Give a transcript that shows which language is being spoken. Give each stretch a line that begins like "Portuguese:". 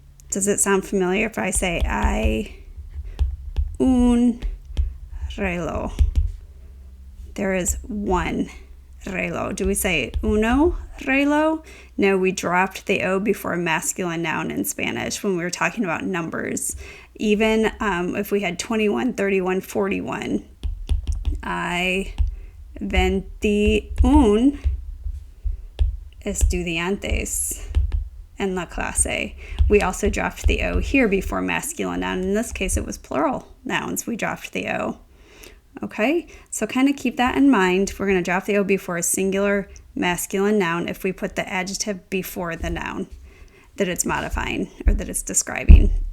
English: Does it sound familiar if I say
Spanish: hay un reloj?
English: There is one reloj. Do we say
Spanish: uno reloj?
English: No, we dropped the O before a masculine noun in Spanish when we were talking about numbers. Even if we had 21, 31, 41.
Spanish: Hay 21 estudiantes en la clase.
English: We also dropped the O here before masculine noun. In this case, it was plural nouns. We dropped the O. Okay, so kind of keep that in mind. We're going to drop the O before a singular masculine noun if we put the adjective before the noun that it's modifying or that it's describing.